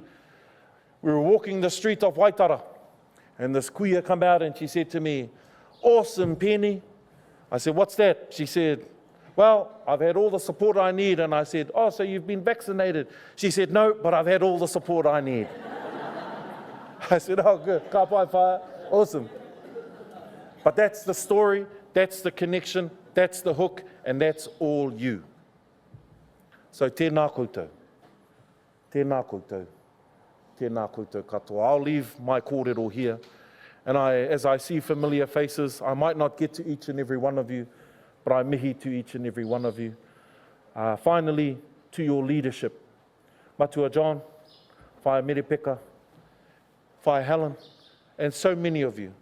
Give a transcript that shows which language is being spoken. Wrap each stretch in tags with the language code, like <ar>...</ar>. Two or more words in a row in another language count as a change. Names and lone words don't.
<en>We were walking the street of Waitara. And this kuia come out and she said to me, "Awesome, Peeni." I said, "What's that?" She said, "Well, I've had all the support I need." And I said, "Oh, so you've been vaccinated?" She said, "No, but I've had all the support I need." I said, "Oh, good.</en> <mi>Ka pai whaia.</mi> <en>Awesome." But that's the story, that's the connection, that's the hook, and that's all you.</en> <mi>So tēnā koutou. Tēnā koutou. Tēnā koutou katoa.</mi> <en>I'll leave my kōrero here. And as I see familiar faces, I might not get to each and every one of you, but I mihi to each and every one of you. Finally, to your leadership. Matua John, Whaia Merepeka, Whaia Helen, and so many of you.</en>